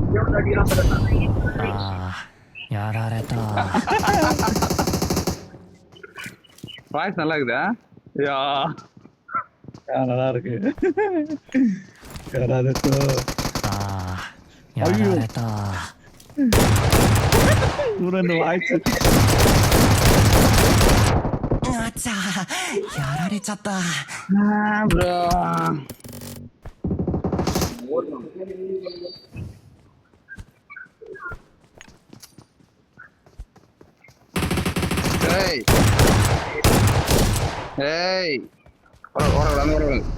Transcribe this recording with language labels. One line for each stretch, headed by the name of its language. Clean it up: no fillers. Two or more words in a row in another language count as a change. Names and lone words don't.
Japanese: やられた
Tamil: வாய்ஸ் நல்லா இருக்குதா? யா நல்லா இருக்கு. யாராவது
Japanese: やられた
Tamil: இந்த வாய்ஸ்
Japanese: あちゃやられちゃった
Tamil: ப்ரோ ஏய் ஏய் ஓட